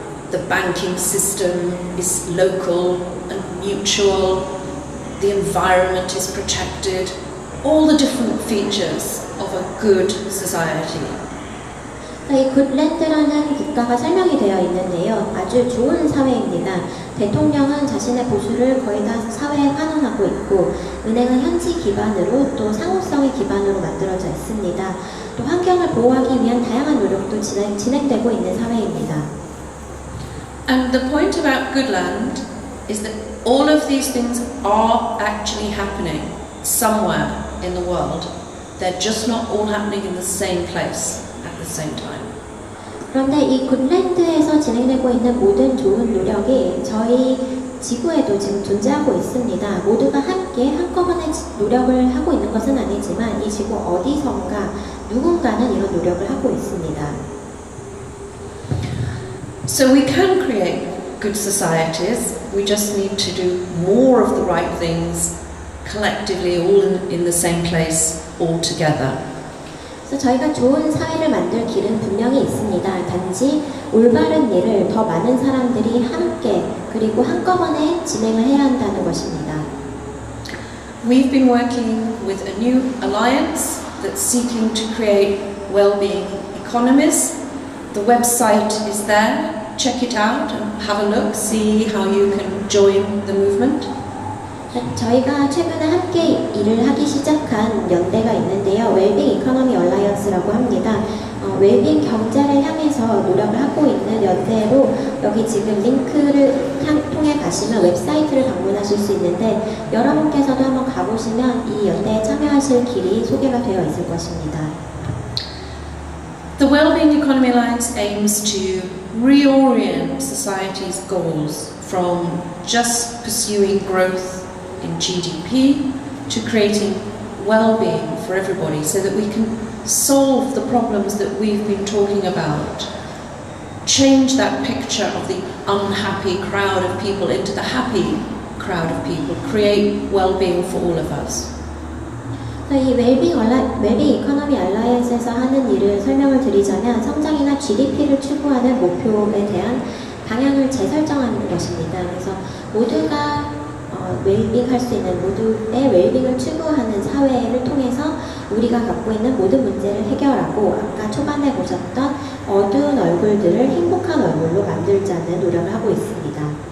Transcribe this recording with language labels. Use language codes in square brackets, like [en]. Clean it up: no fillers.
[en] The banking system is local and mutual. The environment is protected. All the different features of a good society. [ko] 이 굿랜드라는 국가가 설명이 되어 있는데요. 아주 좋은 사회입니다. 대통령은 자신의 보수를 거의 다 사회에 환원하고 있고, 은행은 현지 기반으로 또 상호성의 기반으로 만들어져 있습니다. 또 환경을 보호하기 위한 다양한 노력도 진행되고 있는 사회입니다. [en] And the point about Goodland is that all of these things are actually happening somewhere in the world. They're just not all happening in the same place at the same time. [ko] 그런데 이 굿랜드에서 진행되고 있는 모든 좋은 노력이 저희 지구에도 지금 존재하고 있습니다. 모두가 함께 한꺼번에 노력을 하고 있는 것은 아니지만 이 지구 어디선가 누군가는 이런 노력을 하고 있습니다. [en] So we can create good societies. We just need to do more of the right things collectively, all in the same place, all together. [ko] 그래서 저희가 좋은 사회를 만들 길은 분명히 있습니다. 단지 올바른 일을 더 많은 사람들이 함께 그리고 한꺼번에 진행을 해야 한다는 것입니다. [en] We've been working with a new alliance that's seeking to create well-being economies. The website is there. Check it out and have a look, see how you can join the movement. [ko] 저희가 최근에 함께 일을 하기 시작한 연대가 있는데요. 웰빙 이코노미 얼라이언스라고 합니다. 웰빙 경제를 향해서 노력을 하고 있는 연대로 여기 지금 링크를 통해 가시면 웹사이트를 방문하실 수 있는데 여러분께서도 한번 가보시면 이 연대에 참여하실 길이 소개가 되어 있을 것입니다. [en] The Wellbeing Economy Alliance aims to reorient society's goals from just pursuing growth in GDP to creating well-being for everybody so that we can solve the problems that we've been talking about, change that picture of the unhappy crowd of people into the happy crowd of people, create well-being for all of us. [ko] 이 웰빙 이코노미 알라이언스에서 하는 일을 설명을 드리자면 성장이나 GDP를 추구하는 목표에 대한 방향을 재설정하는 것입니다. 그래서 모두가 웰빙할 수 있는 모두의 웰빙을 추구하는 사회를 통해서 우리가 갖고 있는 모든 문제를 해결하고 아까 초반에 보셨던 어두운 얼굴들을 행복한 얼굴로 만들자는 노력을 하고 있습니다.